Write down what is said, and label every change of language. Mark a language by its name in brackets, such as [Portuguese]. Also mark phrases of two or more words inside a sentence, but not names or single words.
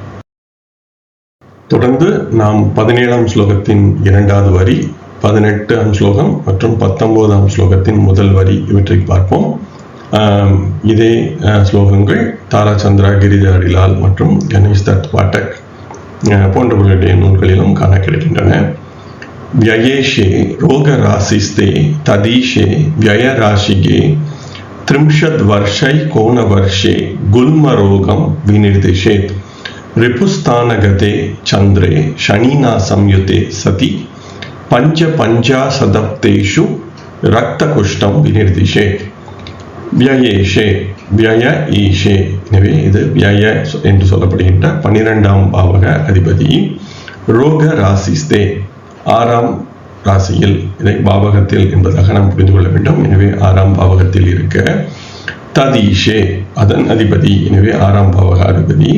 [Tamil] தொடர்ந்து நாம் 17ஆம் ஸ்லோகத்தின் 2வது வரி, 18ஆம் ஸ்லோகம் மற்றும் 19ஆம் ஸ்லோகத்தின் முதல் வரி இவற்றை பார்ப்போம். இதே ஸ்லோகங்கள் தாரா சந்திரா, கிரிதர் அடிலால் மற்றும் கணேஷ் தத் பாட்டக் போன்றவர்களுடைய நூல்களிலும் காண கிடைக்கின்றன. [Sanskrit] व्ययेशे रोगराशिस्ते तदीशे व्ययराशिगे 30 वर्षैकोनवर्षे गुल्मरोगं विनिर्दिशेत् रिपुस्थानगते चन्द्रे शनिना संयुते सति 55 रक्तकुष्ठं विनिर्दिशेत्. व्ययेशे व्यय ஈஷே. [Tamil] எனவே இது வியய என்று சொல்லப்படுகின்ற 12ஆம் பாவக அதிபதி. [Sanskrit] रोग राशिस्ते [Tamil] 6ஆம் ராசியில், இதை பாவகத்தில் என்பதாக நாம் புரிந்து கொள்ள வேண்டும். எனவே 6ஆம் பாவகத்தில் இருக்க, ததீஷே அதன் அதிபதி, எனவே 6ஆம் பாவக அதிபதி.